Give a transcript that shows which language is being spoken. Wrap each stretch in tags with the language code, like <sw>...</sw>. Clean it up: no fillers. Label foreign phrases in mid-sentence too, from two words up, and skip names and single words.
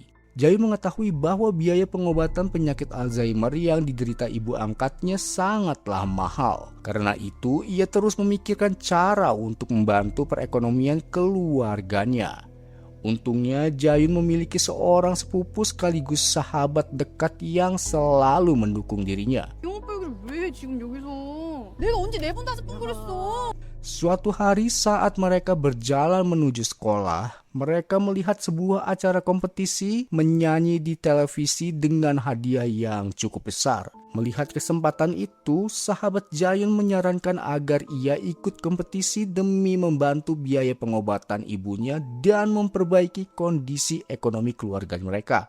<id>Jayun mengetahui bahwa biaya pengobatan penyakit Alzheimer yang diderita ibu angkatnya sangatlah mahal. Karena itu, ia terus memikirkan cara untuk membantu perekonomian keluarganya. Untungnya Jayun memiliki seorang sepupu sekaligus sahabat dekat yang selalu mendukung dirinya.</id> <ko>왜 지금 여기서? 내가 언제 4번 5번 그랬어?</ko> <id>Suatu hari saat mereka berjalan menuju sekolah, mereka melihat sebuah acara kompetisi menyanyi di televisi dengan hadiah yang cukup besar. Melihat kesempatan itu, sahabat Jayun menyarankan agar ia ikut kompetisi demi membantu biaya pengobatan ibunya dan memperbaiki kondisi ekonomi keluarga mereka.</id>